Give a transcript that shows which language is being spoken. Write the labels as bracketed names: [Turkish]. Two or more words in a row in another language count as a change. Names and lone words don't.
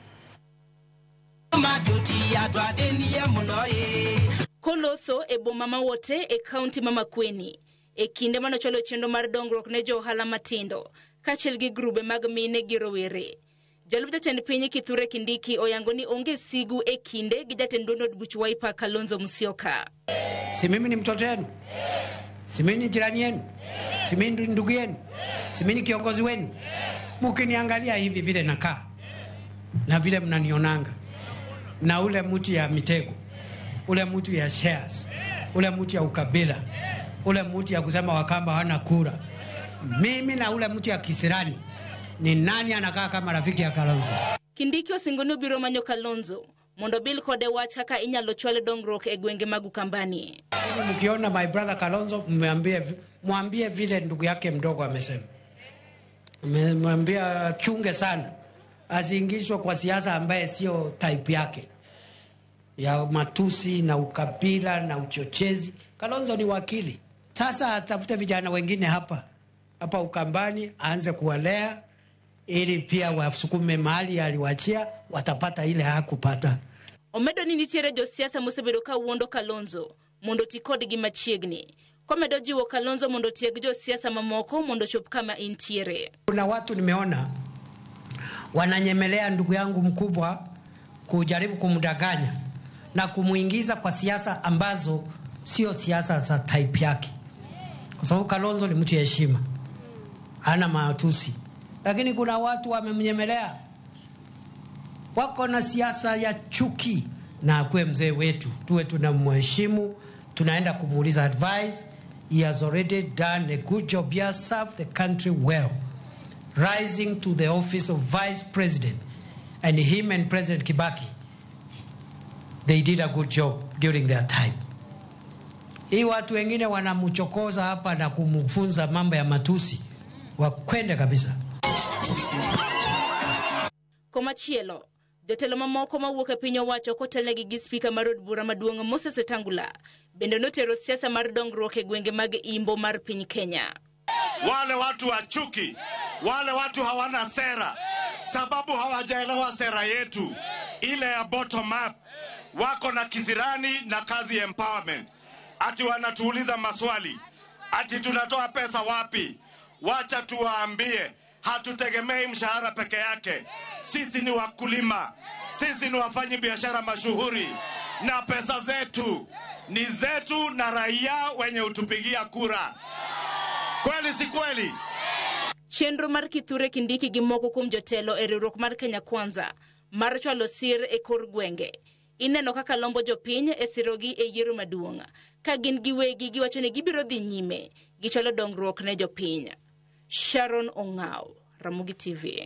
[Luo (Kenya and Tanzania)] Koloso e boma mawote e kaunti ma Makueni e kinde manocholo chenro mar dongruok ne jo ohala matindo kaachiel gi grube mag mine gi rowere. Jalup jatend piny Kithure Kindiki oyango ni onge sigu e kinde gi jatend duond buch Wiper Kalonzo Musyoka. [Swahili] Si mimi ni mtoto wenu, si mimi ni jirani yenu, si mimi ni ndugu yenu, si mimi ni kiongozi wenu. Mkiniangalia hivi vile nakaa na vile mnanionanga na ule mtu ya mitego, ule mtu ya shares, ule mtu ya ukabila, ule mtu ya kusema Wakamba hana kura, mimi na ule mtu ya kisirani, ni nani anakaa kama rafiki ya Kalonzo? [Luo (Kenya and Tanzania)] Kindiki osingoni obiro manyo Kalonzo mondo bil kode wach kaka inyalo chwale dongruok e gwenge mag Ukambani. [Swahili] Mkiona [English] my brother [Swahili] Kalonzo mwambie vile ndugu yake mdogo amesema. Mwambie chunge sana asiingishwe kwa siasa ambaye sio type yake ya matusi na ukabila na uchochezi. Kalonzo ni wakili. Sasa atafute vijana wengine hapa Ukambani, aanze kuwalea ili pia wasukume mali aliwachia, watapata ile hakupata. [Luo (Kenya and Tanzania)] Omedo ni nitiere josiasa mosebedo ka wuondo Kalonzo mondo tikod gi machiegni. Komedo jiwo Kalonzo mondo tieg josiasa mamoko mondo chop kama intiere. [Swahili] Kuna watu nimeona wananyemelea ndugu yangu mkubwa kujaribu kumdanganya na kumuingiza kwa siasa ambazo sio siasa za type yake. Kwa sababu Kalonzo ni mtu ya heshima, hana matusi. Lakini kuna watu wamemnyemelea, wako na siasa ya chuki. Na kwe mzee wetu, tuwe tunamheshimu, tunaenda kumuuliza advice. [English] He has already done a good job. He has served the country well, rising to the office of vice president. And him and President Kibaki, they did a good job during their time. [Swahili] Hii watu wengine wanamchokoza hapa na kumfunza mambo ya matusi, wakwende kabisa. [Luo (Kenya and Tanzania)] Komachielo, Jotelo mamoko mawuok e piny owacho kotelnegi gi spika mar od bura maduong' Moses Wetangula bende notero siasa mar dongruok e gwenge mag Imbo mar piny Kenya. [Swahili] Wale watu wa chuki, wale watu hawana sera, sababu hawajaelewa sera yetu ile ya [English] bottom up. [Swahili] Wako na kisirani na kazi empowerment. Ati wanatuuliza maswali, ati tunatoa pesa wapi? Wacha tuwaambie, hatutegemei mshahara peke yake. Sisi ni wakulima, sisi ni wafanyi biashara mashuhuri, na pesa zetu ni zetu na raia wenye utupigia kura. Kweli si kweli? [Luo (Kenya and Tanzania)] Chenro mar Kithure Kindiki gi moko kuom jotelo e riwruok mar Kenya Kwanza mar chwalo sir e kor gwenge ineno kaka lombo jopiny e sirogi e yiero maduong' ka gin giwegi giwacho ni gibiro dhi nyime gi chwalo dongruok ne jopiny. Sharon Ongao, Ramogi TV.